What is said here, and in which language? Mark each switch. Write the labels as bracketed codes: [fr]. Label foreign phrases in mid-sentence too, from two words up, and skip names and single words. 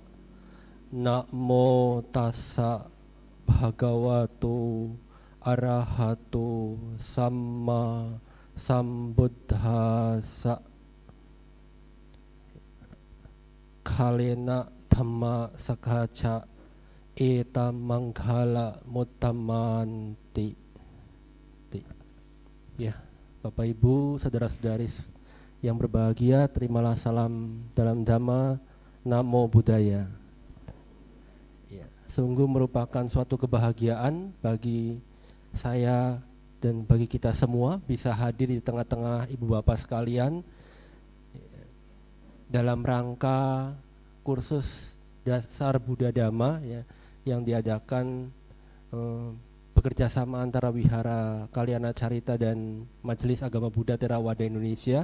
[pi] Namo tassa bhagavato arahato samma sambuddhassa. Kalena dhamma sakaca eta manggala mutamanti. [id] Ya, Bapak Ibu, saudara-saudari yang berbahagia, terimalah salam dalam Dhamma. [pi] Namo Buddhaya. [id] Ya, sungguh merupakan suatu kebahagiaan bagi saya dan bagi kita semua bisa hadir di tengah-tengah Ibu Bapak sekalian dalam rangka kursus dasar Buddha Dhamma ya, yang diadakan bekerja sama antara Wihara Kalyana Carita dan Majelis Agama Buddha Theravada Indonesia.